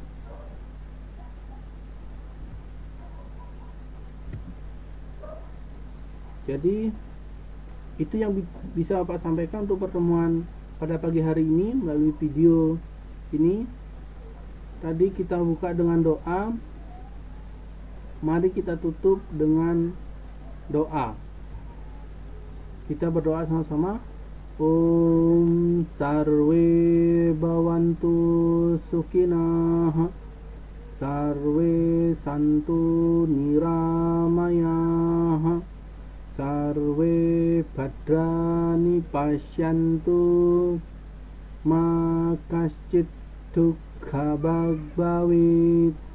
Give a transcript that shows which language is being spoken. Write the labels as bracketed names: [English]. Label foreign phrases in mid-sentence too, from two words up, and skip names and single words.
[Indonesian] Jadi itu yang bisa Bapak sampaikan untuk pertemuan pada pagi hari ini melalui video ini. Tadi kita buka dengan doa. Mari kita tutup dengan doa. Kita berdoa sama-sama. [Sanskrit] ओं सर्वे भवन्तु सुखिनः सर्वे सन्तु निरामयाः सर्वे भद्राणि पश्यन्तु मा कश्चित् भगवित्.